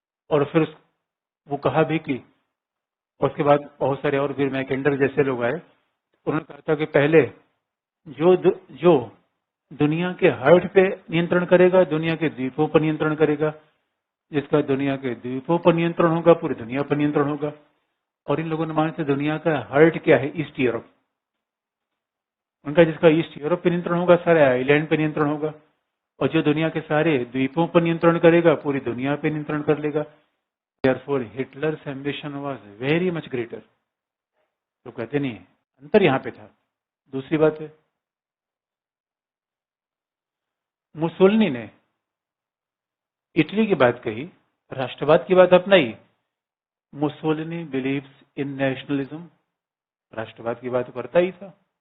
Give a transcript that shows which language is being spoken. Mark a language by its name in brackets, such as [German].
[Hindi] और फिर वो कहा भी कि उसके बाद बहुत सारे और वीर मैकेंडर जैसे लोग आए, उन्होंने कहा था कि पहले जो दुनिया के हार्ट पे नियंत्रण करेगा, दुनिया के द्वीपों पर नियंत्रण करेगा, जिसका दुनिया के द्वीपों पर नियंत्रण होगा, पूरी दुनिया पर नियंत्रण होगा। और इन लोगों ने माना था दुनिया का हार्ट क्या है? East Europe. उनका जिसका ईस्ट यूरोप पर नियंत्रण होगा, सारे आइलैंड पर नियंत्रण होगा। और जो दुनिया के सारे द्वीपों पर नियंत्रण करेगा, पूरी दुनिया पर नियंत्रण कर लेगा। [English] Therefore, Hitler's ambition was very much greater. [Hindi] तो कहते नहीं है, अंतर यहां पे था। दूसरी बात है, मुसोलिनी ने इटली की बात कही, राष्ट्रवाद की बात अपनाई। मुसोलिनी [English] believes in nationalism, [Hindi] राष्ट्रवाद की बात करता ही था।